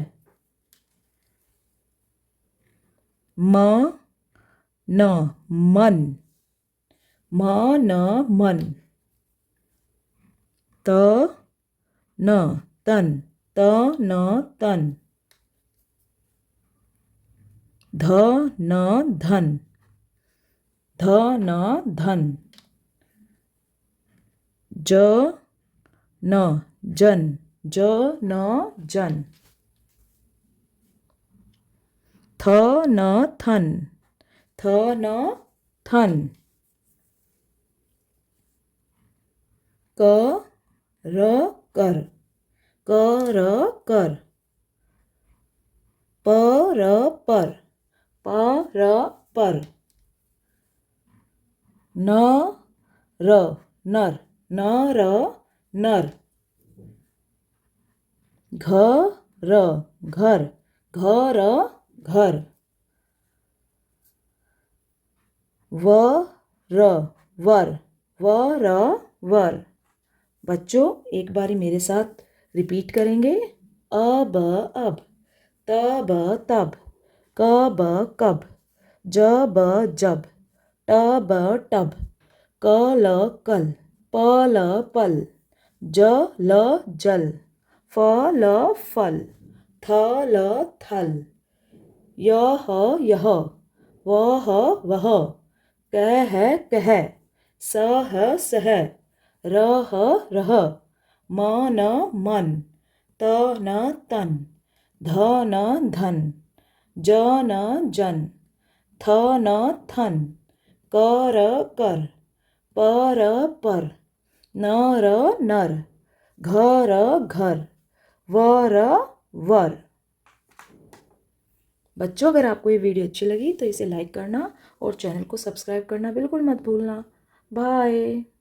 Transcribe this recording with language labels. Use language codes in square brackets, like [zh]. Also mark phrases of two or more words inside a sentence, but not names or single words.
[hi] म न मन, म न मन। त न तन, त न तन। ध न धन, ध न धन। ज न जन, ज न जन। थ न थन, थ न थन। क र कर, क र कर। प र पर, प र पर। न र नर, न र नर। घ र घर, घ र घर। व र वर, व र वर। बच्चों एक बारी मेरे साथ रिपीट करेंगे। अ ब अब, त ब तब, क ब कब, ज ब जब, ट ब टब, क ल कल, प ल पल, ज ल जल, फ ल फल, थ ल थल, य ह यह, व ह वह, क है कह, स ह सह, र ह रह, म न मन, त न तन, ध न धन, ज न जन, थ न थन, क र कर, प र पर, न र नर, घ र घर, व र वर। बच्चों अगर आपको ये वीडियो अच्छी लगी तो इसे लाइक करना और चैनल को सब्सक्राइब करना बिल्कुल मत भूलना। बाय।